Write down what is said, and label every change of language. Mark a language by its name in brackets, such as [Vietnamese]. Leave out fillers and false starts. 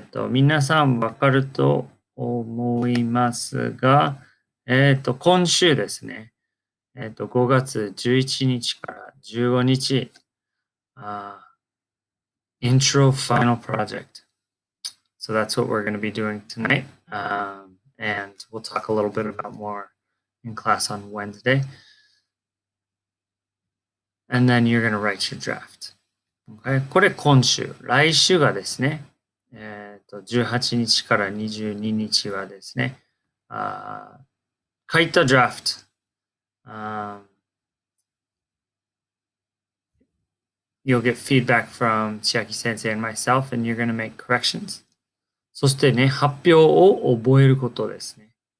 [Japanese] 皆さんわかると思いますが、今週ですね、5月11日から15日、 [English] Intro Final Project. So that's what we're going to be doing tonight. And we'll talk a little bit about more in class on Wednesday. And then you're going to write your draft. Okay? [Japanese] これ今週。来週がですね、18日から22日はですね、書いた draft。 [English] You'll get feedback from Chiaki sensei and myself, and you're going to make corrections. [Japanese] そしてね、発表を覚えることですね。